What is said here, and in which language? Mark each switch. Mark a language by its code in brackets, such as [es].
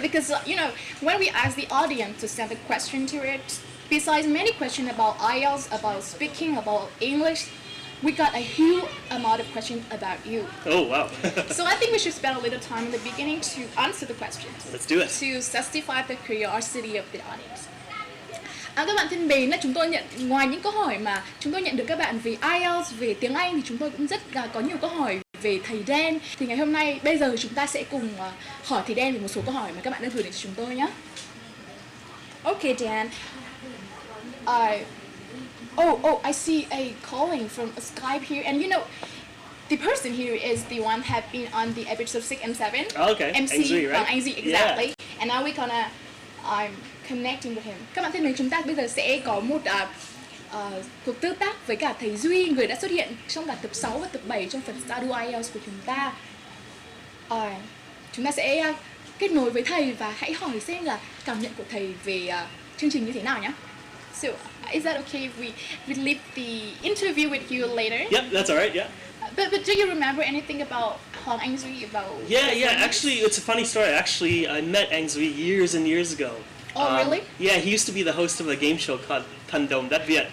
[en] Because when we ask the audience to send a question to it, besides many questions about IELTS, about speaking, about English, we got a huge amount of questions about you. Oh wow. So I think we should spend a little time in the beginning to answer the questions. Let's do it. To satisfy the curiosity of the audience. [vi] Các bạn thân mến, là chúng tôi ngoài những câu hỏi mà chúng tôi nhận được các bạn về IELTS, về tiếng Anh thì chúng tôi cũng rất có nhiều câu hỏi về thầy Dan. Thì ngày hôm nay bây giờ chúng ta sẽ cùng hỏi thầy Dan về một số câu hỏi mà các bạn đã gửi đến cho chúng tôi nhé. [en] Okay, Dan. I see a calling from a Skype here, and the person here is the one have been on the episode 6 and 7. Okay. MC Anh-Duy, right? Anh-Duy, exactly. Yeah. And now we're gonna connecting with him. [vi] Các bạn thân mến, chúng ta bây giờ sẽ có một cuộc tương tác với cả thầy Duy, người đã xuất hiện trong cả tập 6 và tập 7 trong phần Study IELTS của chúng ta. Chúng ta sẽ kết nối với thầy và hãy hỏi xem là cảm nhận của thầy về chương trình như thế nào nhé. [en] So, is that okay if we leave the interview with you later? Yep, that's all right. Yeah. But do you remember anything about Hoàng Anh-Duy about? Yeah. Actually, it's a funny story. Actually, I met Anh-Duy years and years ago. Oh, really? Yeah, he used to be the host of a game show called Thăm, Việt.